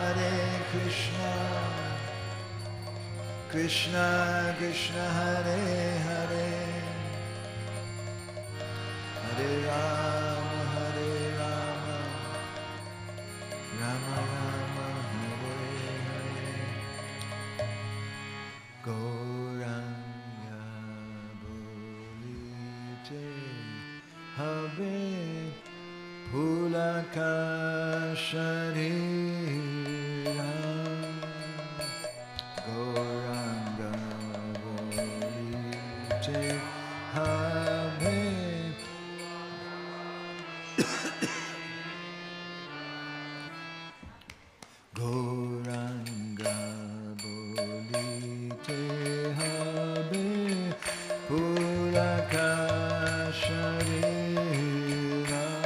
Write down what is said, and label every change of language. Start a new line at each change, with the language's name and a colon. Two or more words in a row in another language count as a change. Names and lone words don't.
Sanskrit: कृष्ण कृष्ण हरे हरे हरे राम राम राम हरे हरे
Bangla: গৌরাঙ্গ বলিতে হবে পুলক শরীর গৌরাঙ্গ বলিতে হবে গৌরাঙ্গ বলিতে হবে পুলক শরীর